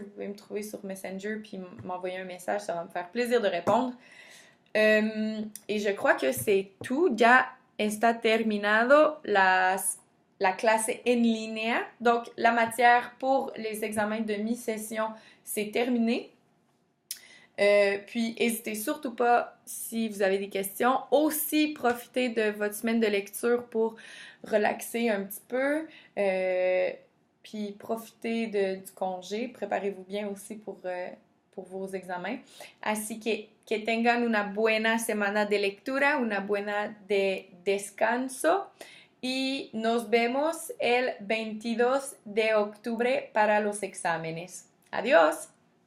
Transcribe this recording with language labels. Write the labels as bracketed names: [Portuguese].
[French] Vous pouvez me trouver sur Messenger puis m'envoyer un message, ça va me faire plaisir de répondre. Et je crois que c'est tout. [Spanish] Ya está terminado la clase en línea. [French] Donc, la matière pour les examens de mi-session, c'est terminé. Puis, n'hésitez surtout pas si vous avez des questions. Aussi, profitez de votre semaine de lecture pour relaxer un petit peu. Puis, profitez du congé. Préparez-vous bien aussi pour vos examens. [Spanish] Así que tengan una buena semana de lectura, una buena de descanso. Y nos vemos el 22 de octubre para los exámenes. Adiós.